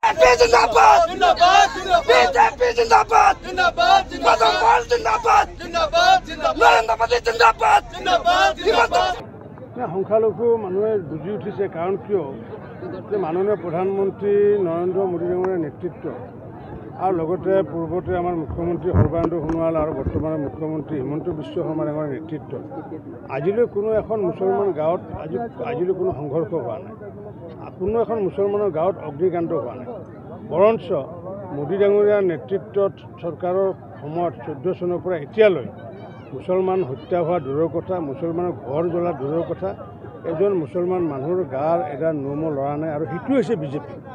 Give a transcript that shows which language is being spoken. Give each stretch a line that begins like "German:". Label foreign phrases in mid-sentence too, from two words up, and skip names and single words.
Hindi: बीजेपी जिंदाबाद बीजेपी जिंदाबाद मदनलाल जिंदाबाद नरेंद्र मोदी जिंदाबाद
Assamese: সংখ্যালঘু মানুহে বুজি উঠিছে কাৰণ কিয় যে মাননীয় প্ৰধানমন্ত্ৰী নৰেন্দ্ৰ মোদী ডাঙৰীয়াৰ নেতৃত্ব আৰু লগতে পূৰ্বতে আমাৰ মুখ্যমন্ত্ৰী সৰ্বানন্দ সোণোৱাল আৰু বৰ্তমানৰ মুখ্যমন্ত্ৰী হিমন্ত বিশ্ব শৰ্মা ডাঙৰীয়াৰ নেতৃত্ব আজিলৈ কোনো এখন মুছলমান গাঁৱত আজিলৈ কোনো সংঘৰ্ষ হোৱা নাই কোনো এখন মুছলমানৰ গাঁৱত অগ্নিকাণ্ড হোৱা নাই বৰঞ্চ মোদী ডাঙৰীয়াৰ নেতৃত্বত চৰকাৰৰ সময়ত 14 চনৰ পৰা এতিয়ালৈ মুছলমান হত্যা হোৱা দূৰৰ কথা মুছলমানৰ ঘৰ জ্বলা দূৰৰ কথা এজন মুছলমান মানুহৰ গাৰ এটা নোম লৰা নাই আৰু সেইটো হৈছে বিজেপি